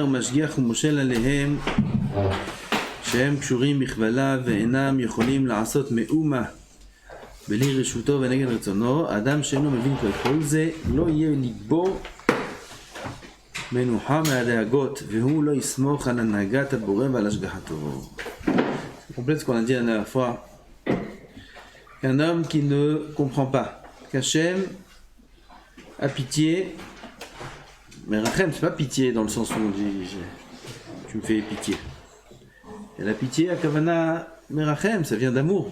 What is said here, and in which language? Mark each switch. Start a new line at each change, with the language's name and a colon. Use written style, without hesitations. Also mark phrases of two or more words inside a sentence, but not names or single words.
Hebrew: ומשגיח ומושל עליהם, שהם קשורים בכבלה ואינם יכולים לעשות מאומה בלי רשותו ונגד רצונו, האדם שאינו מבין כל זה, לא יהיה ליבו מנוחה מהדאגות, והוא לא יסמוך על הנהגת הבורא ועל השגחתו.
French: C'est complète ce qu'on a dit la dernière fois. Un homme qui ne comprend pas qu'Hachem a pitié, mais Rachem, c'est pas pitié dans le sens où on dit tu me fais pitié. Et la pitié à
Hebrew: כוונה מרחם,
French: ça vient d'amour.